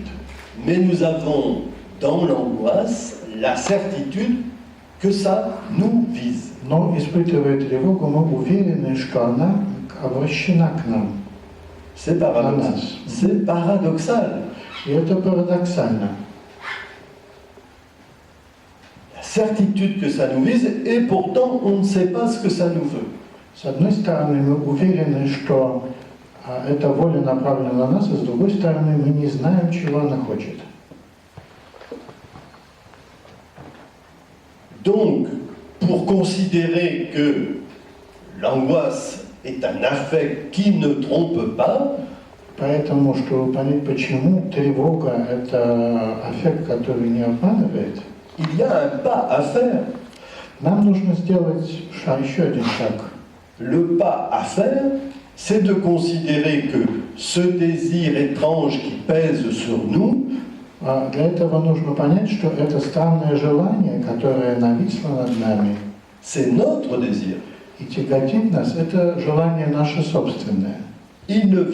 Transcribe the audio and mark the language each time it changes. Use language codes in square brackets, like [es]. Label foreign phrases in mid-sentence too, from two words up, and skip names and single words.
[fr] mais nous avons dans l'angoisse la certitude que ça nous vise. [ru] Но, испытывая тревогу, мы уверены, что она обращена к нам. [fr] C'est paradoxal. C'est paradoxal. [ru] И это парадоксально. [fr] La certitude que ça nous vise, et pourtant on ne sait pas ce que ça nous veut. [ru] С одной стороны, мы уверены, что эта воля направлена на нас, а с другой стороны, мы не знаем, чего она хочет. [fr] Donc, pour considérer que l'angoisse est un affect qui ne trompe pas, [ru] Поэтому, чтобы понять, почему тревога – это аффект, который не обманывает, [fr] il y a un pas à faire. [ru] нам нужно сделать еще один шаг. [fr] Le pas à faire, c'est de considérer que ce désir étrange qui pèse sur nous, [ru] Для этого нужно понять, что это странное желание, которое нависло над нами [fr] c'est notre désir. [ru] и тяготит нас, это желание наше собственное. [fr] Il ne vient